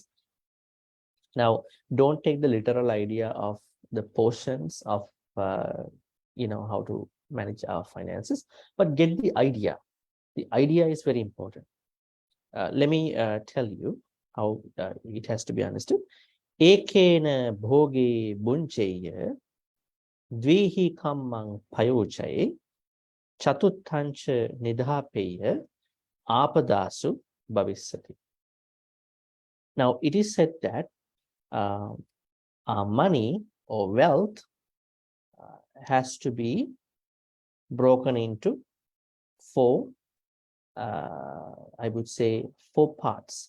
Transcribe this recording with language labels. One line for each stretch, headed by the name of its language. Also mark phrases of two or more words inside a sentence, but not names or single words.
English: Now, don't take the literal idea of the portions of, how to manage our finances, but get the idea. The idea is very important. Let me tell you how it has to be understood.
Pali: Ekena bhoge buncheya dvihi kammang payochaye chatuttancha nidhapeya apadasu bhavissati.
English: Now, it is said that our money or wealth has to be broken into four, I would say, four parts.